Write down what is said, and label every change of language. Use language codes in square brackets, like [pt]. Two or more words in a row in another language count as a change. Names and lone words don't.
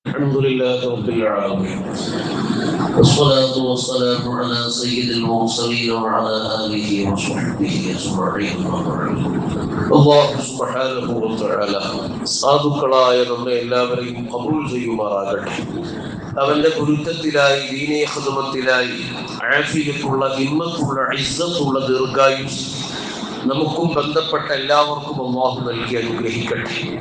[ar] الحمد لله رب العالمين والصلاة والسلام على سيد المرسلين وعلى آله وصحبه أجمعين. الله سبحانه وتعالى [ml] സാധുക്കളായ നമ്മെ എല്ലാവരെയും ഖബൂൽ ചെയ്യുമാറാകട്ടെ. അവന്റെ ഗുരുത്വത്തിലായി ദീനീ ഖിദ്മത്തിലായി ആഫിയത്തുള്ള ഹിമ്മത്തുള്ള ഇസ്സത്തുള്ള ദീർഘായുസ് നമുക്കും ബന്ധപ്പെട്ട എല്ലാവർക്കും അല്ലാഹു നൽകി അനുഗ്രഹിക്കട്ടെ.